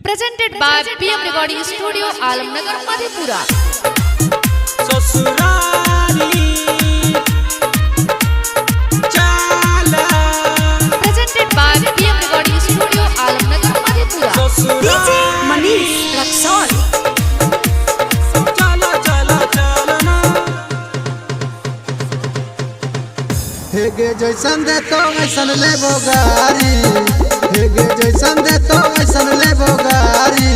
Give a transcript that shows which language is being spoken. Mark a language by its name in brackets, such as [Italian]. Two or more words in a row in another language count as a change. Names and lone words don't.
[English] Presented by PM Recording Studio, Alamnagar, Madhepura. Presented by PM Recording Studio, Alamnagar, Madhepura. DJ Manish Raksol. [Maithili] हेगे जैसन दे तो ऐसन लेबो गारी, हेगे जैसन दे तो ऐसन लेबो गारी।